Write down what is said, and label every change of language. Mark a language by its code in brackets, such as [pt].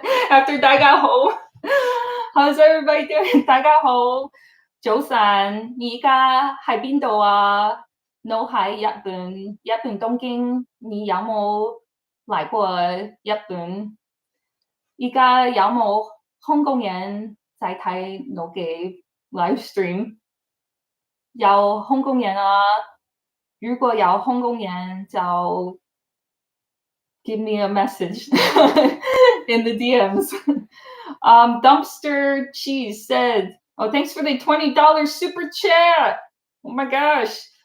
[en] After [yue] 大家好, [en] how's everybody doing? [yue] 大家好, 早晨, 你而家喺邊度啊? 我喺日本東京, 你有冇嚟過日本? 而家有冇香港人在睇我嘅 [en] live stream? [yue] 有香港人啊，如果有香港人就 [en] give me a message in the DMs. Dumpster Cheese said, oh, thanks for the $20 super chat. Oh my gosh.